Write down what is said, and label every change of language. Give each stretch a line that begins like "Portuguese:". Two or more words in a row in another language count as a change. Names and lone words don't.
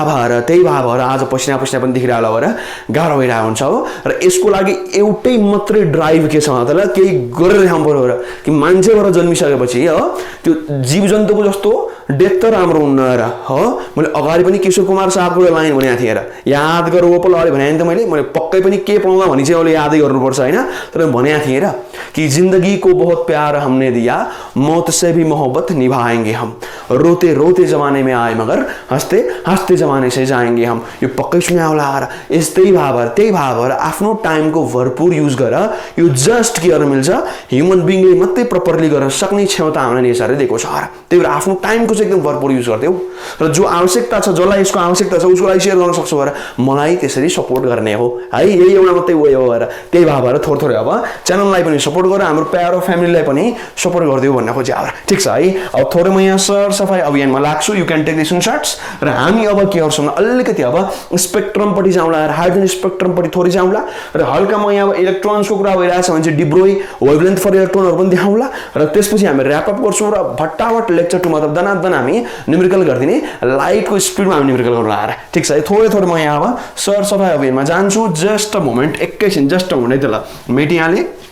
Nepali: भाव आज पसिना पनि देखिरहेको होला भएर गाह्रो भइरहेको हुन्छ हो र यसको लागि एउटै मात्रै ड्राइभ के छ मतलब केही गरेर देखाउनु पर्यो र कि मान्छे भएर जन्मिसकेपछि हो त्यो जीवजन्तुको जस्तो डेथ त राम्रो हुन्न र हो मैले अगाडि पनि किशोर कुमार साहबको लाइन भनेको थिएँ र याद गर ओपल अरे भने त मैले पक्कै पनि के पाउँदा भनी चाहिँ अहिले यादै गर्नुपर्छ हैन तर भनेको थिएँ र कि
Hindi: जिंदगी को बहुत प्यार हमने दिया मौत से भी मोहब्बत निभाएंगे हम रोते रोते जमाने में आए मगर हंसते हंसते जमाने से जाएंगे हम
Nepali: यो पक्कै सुन्या होला र यस्तै भाव आफ्नो टाइमको भरपूर युज गर यो जस्ट के गर्न मिल्छ
English: human beingले
Nepali: मात्रै प्रपरली गर्न सक्ने क्षमता हामीले नेचरले दिएको छ र त्यही भएर आफ्नो टाइमको चाहिँ एकदम भरपूर युज गर्दियौ र जो आवश्यकता छ जसलाई यसको आवश्यकता छ उसको लागि शेयर गर्न सक्छौ र मलाई त्यसरी सपोर्ट गर्ने हो है यही एउटा मात्रै वे हो र त्यही भाव थोरै अब च्यानललाई पनि सपोर्ट गर हाम्रो प्यारो फ्यामिलीलाई पनि सपोर्ट गर्दियौ भन्न खोजे अब ठीक छ है अब थोरै म यहाँ सरसफाई अभियानमा लाग्छु
English: you can take this in shorts
Nepali: र हामी अब के गर्छौँ अलिकति अब स्पेक्ट्रम पट्टि जाउँला र
English: hydrogen spectrum
Nepali: पट्टि थोरै जाउँला र हल्का म यहाँ अब इलेक्ट्रोन्सको कुरा भइरहेछ भने चाहिँ डिब्रोई
English: wavelength for electronहरु
Nepali: पनि देखाउँला र त्यसपछि हामी
English: wrap up
Nepali: गर्छौँ र भट्टाभट लेक्चर 2 मतलब दनादन हामी न्युमेरिकल गर्दिने लाइटको स्पिडमा हामी न्युमेरिकल गर्नु आएर ठीक छ है थोरै म यहाँ अब सरसफाई अभियानमा जान्छु
English: just a moment
Nepali: एकैछिन
English: just a moment
Nepali: है त ल मेटी यहाँले